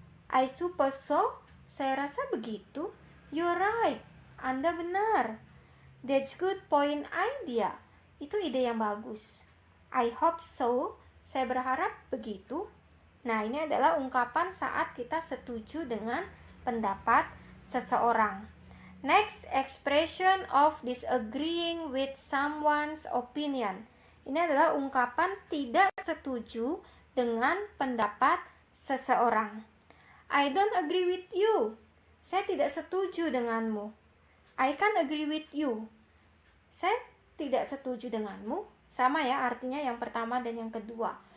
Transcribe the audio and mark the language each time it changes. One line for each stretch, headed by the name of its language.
English: I suppose so,
Indonesian: saya rasa begitu.
English: You're right,
Indonesian: Anda benar.
English: That's good point idea,
Indonesian: itu ide yang bagus.
English: I hope so,
Indonesian: saya berharap begitu. Nah, ini adalah ungkapan saat kita setuju dengan pendapat seseorang.
English: Next, expression of disagreeing with someone's opinion.
Indonesian: Ini adalah ungkapan tidak setuju dengan pendapat seseorang.
English: I don't agree with you,
Indonesian: saya tidak setuju denganmu.
English: I can't agree with you,
Indonesian: saya tidak setuju denganmu. Sama ya artinya yang pertama dan yang kedua.